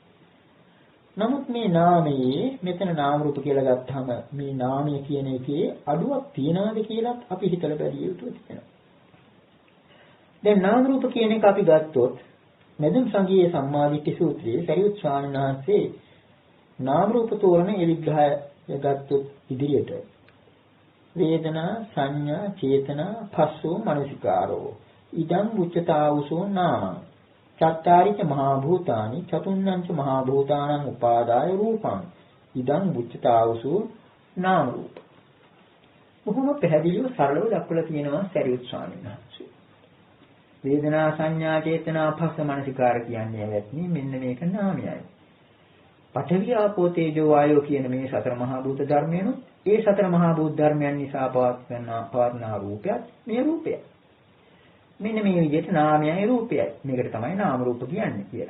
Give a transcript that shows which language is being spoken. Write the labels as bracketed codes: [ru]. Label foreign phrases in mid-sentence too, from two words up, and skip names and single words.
[si] නමුත් මේ නාමයේ මෙතන නාම රූප කියලා ගත්තාම මේ නාමය කියන එකේ අඩුවක් තියනවාද කියලාත් අපි හිතලා බැලිය යුතු වෙනවා. දැන් නාම රූප කියන එක අපි ගත්තොත් මෙදුම් සංගීයේ සම්මාදිට්ඨි සූත්‍රයේ සරියුත් ස්වාමීන් වහන්සේ නාම රූප තෝරන ඒ විග්‍රහය ගත්තොත් ඉදිරියට වේදනා [pi] සංඥා චේතනා පස්සෝ මනසිකාරෝ ඉදං උච්චතාවුසෝ නාමං චත්තාරිච මහා භූතානි චතුන්නංච මහා භූතානං උපාදාය රූපං ඉදං උච්චතාවුසෝ [si] නාම රූප බොහොම පැහැදිලිව සරලව දක්වලා තියෙනවා සරියුත් ස්වාමීන් වහන්සේ වේදනා සංඥා චේතනා පස්ස මනසිකාර කියන්නේ ඇත්නේ මෙන්න මේක නාමයයි පඨවි ආපෝ තේජෝ වායෝ කියන මේ සතර මහා භූත ධර්මයන් ඒ සතර මහා භූත ධර්මයන් නිසා පවත්නා රූපයත් මේ රූපයයි මෙන්න මේ විදිහට නාමයයි රූපයයි මේකට තමයි නාම රූප කියන්නේ කියලා.